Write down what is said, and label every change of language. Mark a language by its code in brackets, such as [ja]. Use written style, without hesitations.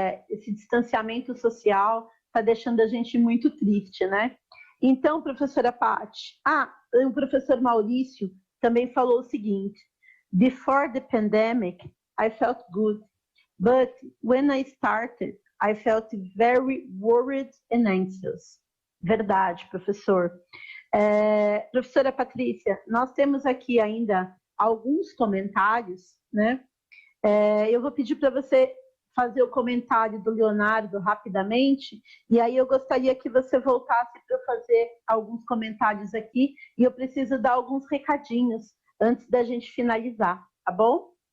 [pt] esse distanciamento social está deixando a gente muito triste, né? Então, professora Paty... o professor Maurício também falou o seguinte: [en] before the pandemic, I felt good. But when I started, I felt very worried and anxious. [pt] Verdade, professor. Professora Patrícia, nós temos aqui ainda alguns comentários, né? Eu vou pedir para você fazer o comentário do Leonardo rapidamente, e aí eu gostaria que você voltasse para fazer alguns comentários aqui, e eu preciso dar alguns recadinhos antes da gente finalizar, tá bom?